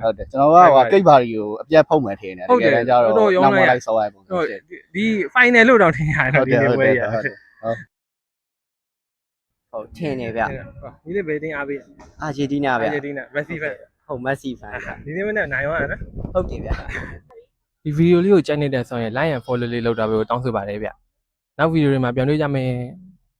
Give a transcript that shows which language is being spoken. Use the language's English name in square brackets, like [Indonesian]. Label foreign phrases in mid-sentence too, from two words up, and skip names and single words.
[Burmese] ဟုတ်တယ်ကျွန်တော်ကဟိုကိတ်ပါရီကိုအပြတ်ဖုံးမယ်ထင်တယ်တကယ်ကြတော့နောက်မှလိုက်ဆောက်ရပုံ ဟုတ် ဖြစ် ဒီ final လို့တောင်ထင်ရတယ်ဒီနေ့ပွဲရ ဟုတ်ထင်တယ်ဗျ ဒီနေ့ဘယ်တင်းအားပေး အာဂျင်တီးနား အာ ဗျ ဂျင်တီးနားမက်ဆီဖန် ဟုတ်မက်ဆီဖန်ဗျ ဒီနေ့မနေ့နိုင်သွားတယ်နော် ဟုတ်တယ်ဗျ ဒီဗီဒီယိုလေးကိုကြိုက်နေတဲ့ဆိုရင် [English] like and follow [Burmese] လေးလုပ်တာပဲတောင်းဆိုပါတယ်ဗျနောက်ဗီဒီယိုတွေမှာပြန်တွေ့ကြမယ်